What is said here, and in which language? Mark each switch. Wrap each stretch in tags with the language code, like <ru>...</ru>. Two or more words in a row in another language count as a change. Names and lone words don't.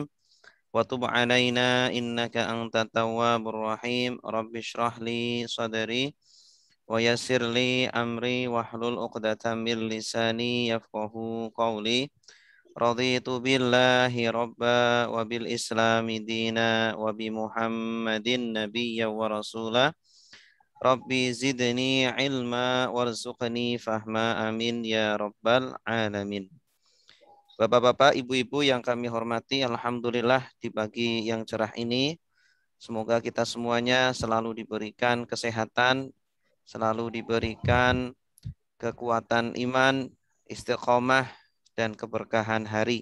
<ar>وتب علينا إنك أنت التواب الرحيم. رب اشرح لي صدري ويسر لي أمري واحلل عقدة من لساني يفقهوا قولي. رضيت بالله ربا وبالإسلام دينا وبمحمد نبيا ورسولا. رب زدني علما وارزقني فهما آمين يا رب العالمين.</ar> <id>Bapak-bapak, ibu-ibu yang kami hormati, alhamdulillah di pagi yang cerah ini semoga kita semuanya selalu diberikan kesehatan, selalu diberikan kekuatan iman, istiqomah dan keberkahan hari.</id>